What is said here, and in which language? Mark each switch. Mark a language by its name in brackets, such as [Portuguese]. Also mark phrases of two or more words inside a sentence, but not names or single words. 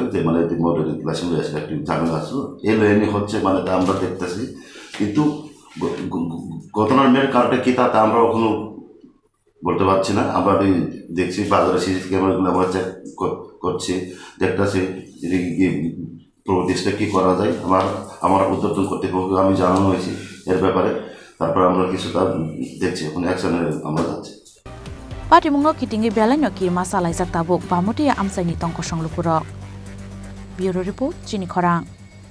[Bangla] যে মানে রিলেশন রয়েছে একটি ঝামেলা আসলো এই লাইনে হচ্ছে মানে তা আমরা দেখতেছি কিন্তু ঘটনার মেয়ের কারণটা কী তা আমরা কখনো বলতে পারছি না আমরা দেখছি বাজারে সিসি ক্যামেরাগুলো আমরা চেক করছি দেখতেছি প্রতিষ্ঠা কী করা যায় আমার উদ্যোতন কর্তৃপক্ষ আমি জানানো হয়েছি এর ব্যাপারে তারপর আমরা কিছুটা দেখছি এখন অ্যাকশনে আমরা যাচ্ছি। [Kok Borok] Pati mungo kitingi belanyo ki masalai jak tabuk bamuti amsaini tongko songlupurok. Bureau Report, Chini Khorang.